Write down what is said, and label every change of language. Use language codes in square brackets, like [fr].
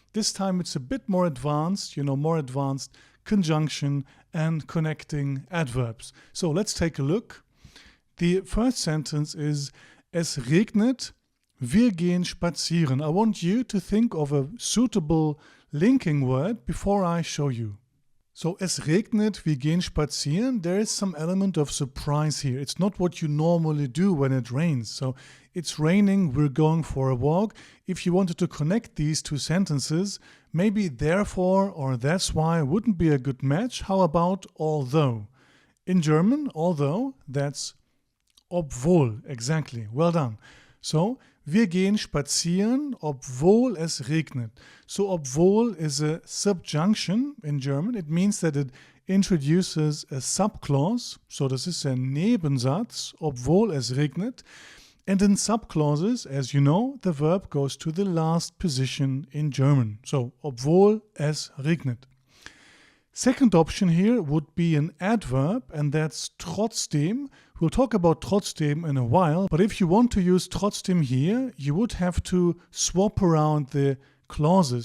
[en] This time it's a bit more advanced, more advanced conjunction and connecting adverbs. So let's take a look. The first sentence is [de] Es regnet, wir gehen spazieren. [en] I want you to think of a suitable linking word before I show you. [de] So, es regnet, wir gehen spazieren. [en] There is some element of surprise here. It's not what you normally do when it rains. So, it's raining, we're going for a walk. If you wanted to connect these two sentences, maybe therefore or that's why wouldn't be a good match. How about although? In German, although, that's obwohl. Exactly. Well done. [de] So, wir gehen spazieren, obwohl es regnet. [en] So, obwohl is a subjunction in German. It means that it introduces a subclause. [de] So, das ist ein Nebensatz, obwohl es regnet. [en] And in subclauses, as you know, the verb goes to the last position in German. So, [de] obwohl es regnet. [en] Second option here would be an adverb, and that's trotzdem. We'll talk about trotzdem in a while, but if you want to use trotzdem here, you would have to swap around the clauses.